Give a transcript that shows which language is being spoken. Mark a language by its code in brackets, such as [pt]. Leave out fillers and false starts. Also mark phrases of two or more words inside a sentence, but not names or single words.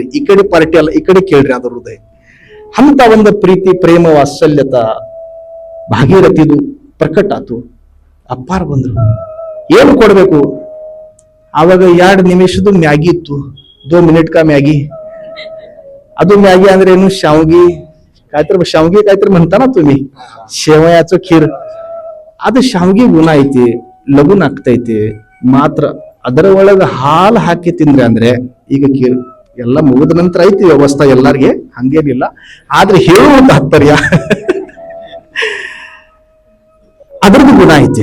[kn] ಈ ಕಡೆ ಪಾರ್ಟಿ ಅಲ್ಲ, ಈ ಕಡೆ ಕೇಳ್ರಿ ಅದು ಹೃದಯ. ಅಂತ ಒಂದು ಪ್ರೀತಿ, ಪ್ರೇಮ, ವಾತ್ಸಲ್ಯತ ಭಾಗೀರಥಿದು ಪ್ರಕಟ ಆತು. ಅಪ್ಪಾರ ಬಂದ್ರು. ಏನು ಕೊಡ್ಬೇಕು? ಆವಾಗ 2 ನಿಮಿಷದ ಮ್ಯಾಗಿ ಇತ್ತು. 2 [hi] मिनट का मैगी. [kn] ಅದು ಮ್ಯಾಗಿ ಅಂದ್ರೆ ಏನು? ಶಾವ್ಗಿ ಕಾಯ್ತರ [mr] म्हणताना तुम्ही शेवयाचं खीर. [kn] ಅದು ಶಾವ್ಗಿ ಗುಣ ಐತಿ, ಲಘುನ್ ಆಗ್ತೈತಿ. ಮಾತ್ರ ಅದರ ಒಳಗ ಹಾಲು ಹಾಕಿ ತಿಂದ್ರೆ ಅಂದ್ರೆ ಈಗ ಖೀರ್ ಎಲ್ಲ ಮುಗಿದ ನಂತರ ಐತಿ ವ್ಯವಸ್ಥೆ ಎಲ್ಲಾರ್ಗೆ, ಹಂಗೇನಿಲ್ಲ. ಆದ್ರೆ ಹೇಳುವ ತಾತ್ಪರ್ಯ ಅದ್ರದ್ದು ಗುಣ ಐತಿ.